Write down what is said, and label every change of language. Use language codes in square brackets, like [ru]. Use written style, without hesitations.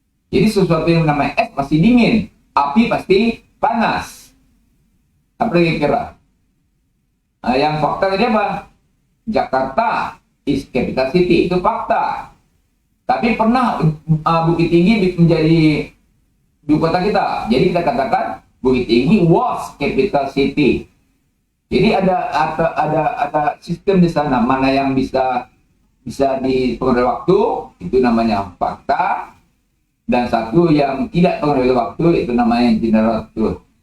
[id] Jadi sesuatu yang namanya es pasti dingin, api pasti panas. Apa lagi kira? Yang fakta tadi apa? [en] Jakarta is capital city, [id] itu fakta. Tapi pernah Bukit Tinggi menjadi ibu kota kita. Jadi kita katakan [en] Bukit Tinggi was capital city. [id] Jadi ada sistem di sana, mana yang bisa dipengaruhi waktu, itu namanya fakta, dan satu yang tidak pengaruhi waktu, itu namanya general truth.